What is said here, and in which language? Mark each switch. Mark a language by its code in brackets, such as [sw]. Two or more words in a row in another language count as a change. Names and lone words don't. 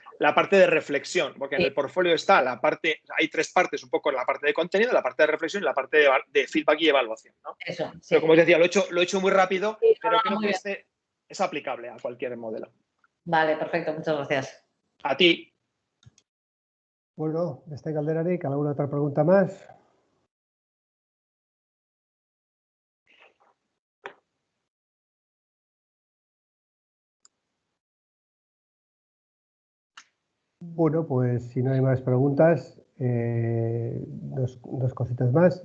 [es] La parte de reflexión, porque en el portfolio está la parte, hay 3 partes, un poco en la parte de contenido, la parte de reflexión y la parte de feedback y evaluación, ¿no? Eso, sí. Pero como os decía, lo he hecho muy rápido, sí, pero creo que este es aplicable a cualquier modelo. Vale, perfecto, muchas gracias. A ti. [eu] Bueno, beste galderarik, [es] alguna otra pregunta más. Bueno, pues si no hay más preguntas, dos cositas más.